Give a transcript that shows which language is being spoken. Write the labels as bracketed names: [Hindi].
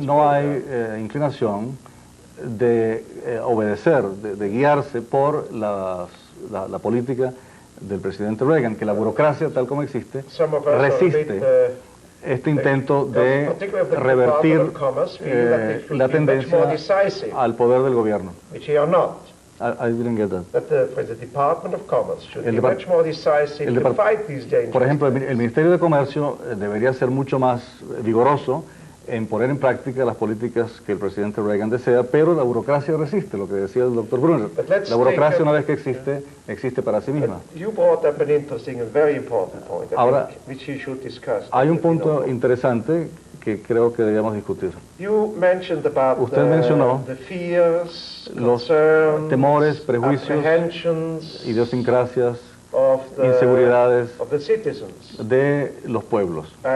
[Spanish] hay inclinación de obedecer, de guiarse por la política del presidente Reagan, que la burocracia tal como existe resiste este intento de revertir la tendencia al poder del gobierno. [English] I didn't get that. The Department of Commerce should be much more decisive to fight these dangers. [Spanish] Por ejemplo, el Ministerio de Comercio debería ser mucho más vigoroso en poner en práctica las políticas que el presidente Reagan desea, pero la burocracia resiste, lo que decía el doctor Brunner. La burocracia, una vez que existe para sí misma. [English] You brought up an interesting and very important point, [Spanish] Ahora, [English] which you should discuss. [Spanish] Hay un punto interesante que creo que deberíamos discutir. Usted mencionó los temores, prejuicios, idiosincrasias, inseguridades de los pueblos.